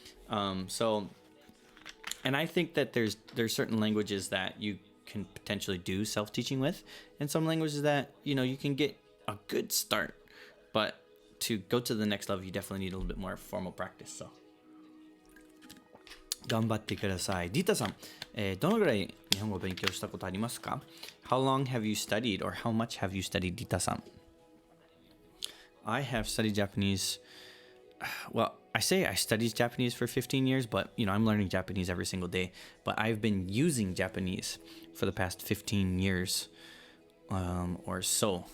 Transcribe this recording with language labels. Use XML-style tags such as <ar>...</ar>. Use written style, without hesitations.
<en>And I think that there's certain languages that you can potentially do self-teaching with, and some languages that you can get a good start, but to go to the next level, you definitely need a little bit more formal practice. So.</en> <ja>頑張ってください。ディータさん、どのぐらい日本語を勉強したことありますか?</ja> <en>How long have you studied, or how much have you studied, ディータさん? I have studied Japanese. Well, I say I studied Japanese for 15 years, but I'm learning Japanese every single day. But I've been using Japanese for the past 15 years or so.</en>